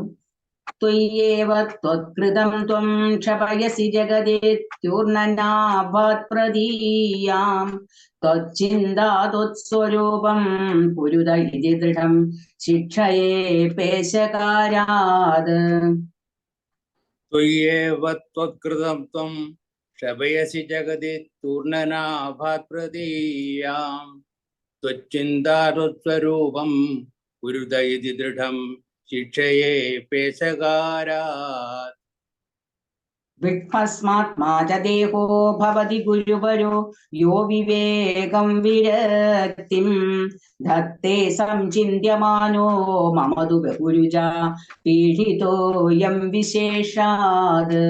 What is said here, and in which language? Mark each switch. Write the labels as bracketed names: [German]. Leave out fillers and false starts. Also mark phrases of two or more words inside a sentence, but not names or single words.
[Sanskrit] ത്വയ്യേവ ത്വത്കൃതം ത്വം ക്ഷപയസി ജഗദേത്യൂർണനാഭാത് പ്രതീയാം ത്വച്ഛിന്താ ത്വത്സ്വരൂപം പുരുത ഇതി ദൃഢം ശിക്ഷയേ പേശകാരാത്. त्वय्येव त्वत्कृतं त्वं शपयसि जगदि तूर्णनाभात् प्रदीयां त्वच्चिन्तारुत्स्वरूपं कुरुत इति दृढं शिक्षये पेशकारात् विट्भस्मात्मा च देहो भवति गुरुवरो यो विवेकं विरक्तिं धत्ते संचिन्त्यमानो मम तु बहुरुजा पीडितोऽयं विशेषात्